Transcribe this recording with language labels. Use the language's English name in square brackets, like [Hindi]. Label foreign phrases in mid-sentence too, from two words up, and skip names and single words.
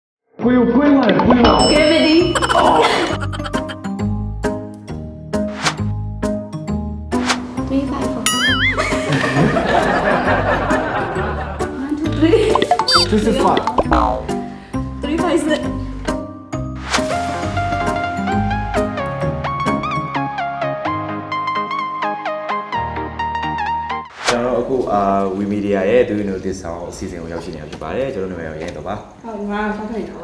[English] Cavity. 3, 5, 4. 1, 2, 3. This is fun. 3, 5, 6. [Burmese] ကျွန်တော်အခုဝီမီဒီယာရဲ့ Do You Know This Song အစီအစဉ်ကိုရောက်ရှိနေတာဖြစ်ပါတယ်ကျွန်တော်နာမည်ရဲတော့ပါ ဟုတ်ငါဆောက်ထိုင်တော့ပါ